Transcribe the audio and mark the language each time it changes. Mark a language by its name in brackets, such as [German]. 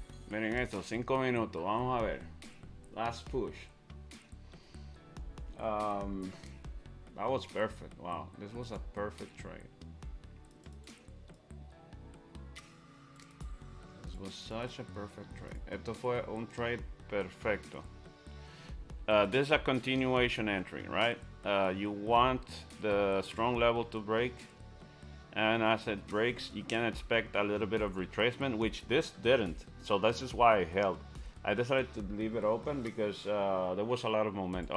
[Spanish] Miren esto, 5 minutos. Vamos a ver. [English] Last push. That was perfect. Wow, this was a perfect trade. This was such a perfect trade. [Spanish] Esto fue un trade perfecto. [English] This is a continuation entry, right? You want the strong level to break, and as it breaks, you can expect a little bit of retracement, which this didn't. So this is why I held. I decided to leave it open because there was a lot of momentum.